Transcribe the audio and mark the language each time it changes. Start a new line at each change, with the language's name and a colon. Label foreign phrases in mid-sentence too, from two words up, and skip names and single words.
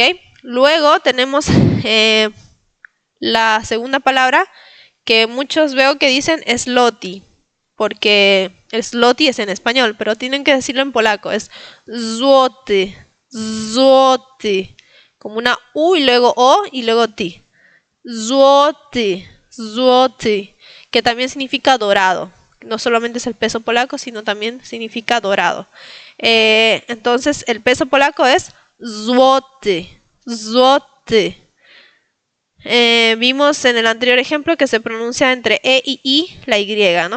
Spanish: Luego tenemos la segunda palabra que muchos veo que dicen sloti. Porque el sloti es en español, pero tienen que decirlo en polaco.
Polish: Es złoty. Złoty.
Spanish: Como una U y luego O y luego T.
Polish: Złoty, złoty,
Spanish: que también significa dorado. No solamente es el peso polaco, sino también significa dorado. Entonces, el peso polaco es
Polish: złoty, złoty.
Spanish: Vimos en el anterior ejemplo que se pronuncia entre E y I, la Y, ¿no?